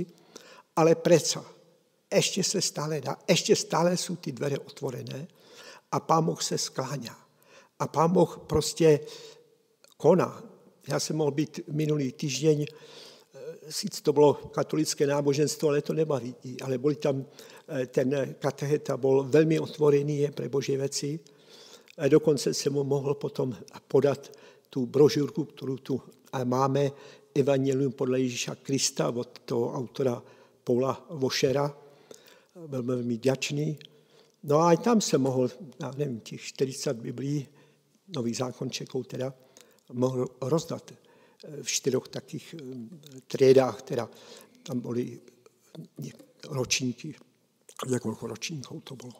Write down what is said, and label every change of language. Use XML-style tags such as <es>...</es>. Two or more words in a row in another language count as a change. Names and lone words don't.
<sk>Ale predsa, ešte sa stále dá, ešte stále sú tí dvere otvorené a Pán Boh sa skláňa. A Pán Boh proste koná. Ja som mohol byť minulý týždeň, síce to bolo katolické náboženstvo, ale to nebaví. Ale boli tam, ten katecheta bol veľmi otvorený pre Božie veci</sk> <cs>A dokonce jsem mu mohl potom podat tu brožurku, kterou tu máme, Evangelium podle Ježíša Krista od toho autora Paula Washera. Byl velmi vděčný. No a i tam jsem mohl, já nevím, těch 40 biblií, Nový zákon Čechů teda, mohl rozdat v 4 takých třídách, teda tam byly ročníky, několik ročníků to bylo.</cs>